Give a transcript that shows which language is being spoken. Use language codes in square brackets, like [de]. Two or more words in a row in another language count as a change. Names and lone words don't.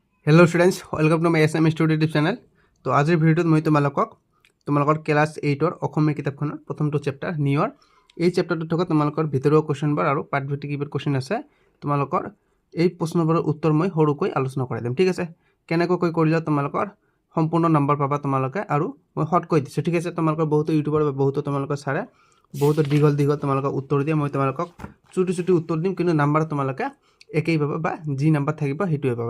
[en] hello students welcome to my SM Study YouTube channel. [hi] तो आज भिडिओत मैं तुम्हारे क्लास 8 [as] অসমীয়া কিতাপখনৰ প্ৰথমটো চেপ্টাৰ নিয়ৰ এই চেপ্টাৰটোত থকা তোমালোকৰ ভিতৰুৱা কোৱেশ্চনবোৰ আৰু পাঠভিত্তিক কিবা কোৱেশ্চন আছে তোমালোকৰ এই প্ৰশ্নবোৰৰ উত্তৰ মই সৰুকৈ আলোচনা কৰি দিম। ঠিক আছে, কেনেকৈ কৰিলে তোমালোকৰ সম্পূৰ্ণ নম্বৰ পাবা তোমালোকে আৰু মই শৰ্টকৈ দিছো। ঠিক আছে, তোমালোকৰ বহুত ইউটিউবৰ বা বহুত তোমালোকৰ ছাৰে বহুত দীঘল তোমালোকৰ উত্তৰ দিয়ে, মই তোমালোকক চুটি উত্তৰ দিম, কিন্তু নাম্বাৰ তোমালোকে একেই পাবা বা যি নাম্বাৰ থাকিব সেইটোৱে পাবা।